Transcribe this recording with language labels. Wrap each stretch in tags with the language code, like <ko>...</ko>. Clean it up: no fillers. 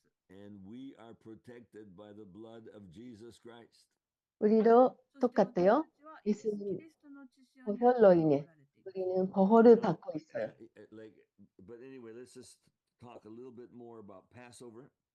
<en>And we are protected by the blood of Jesus Christ.</en> <ko>우리도 똑같아요. 예수님 보혈로 인해 우리는 보혈을 받고 있어요.</ko> <en>But anyway, let's just talk a little bit more about Passover.</en>